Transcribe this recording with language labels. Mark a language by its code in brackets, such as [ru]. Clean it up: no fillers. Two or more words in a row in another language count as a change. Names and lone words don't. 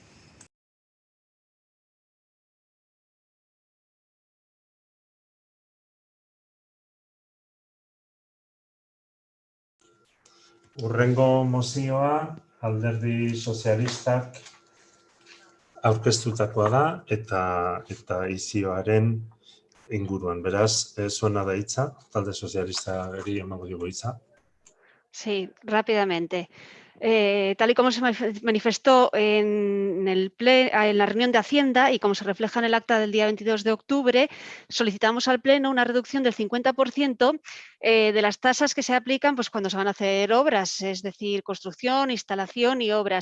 [eu] Hurrengo mozioa Alderdi Sozialistak aurkeztutakoa da eta izioaren inguruan. Beraz, zuena da hitza, Talde Sozialistari emango diogu hitza. [es] Sí, rápidamente. Tal y como se manifestó en la reunión de Hacienda y como se refleja en el acta del día 22 de octubre, solicitamos al Pleno una reducción del 50% de las tasas que se aplican pues, cuando se van a hacer obras, es decir, construcción, instalación y obras.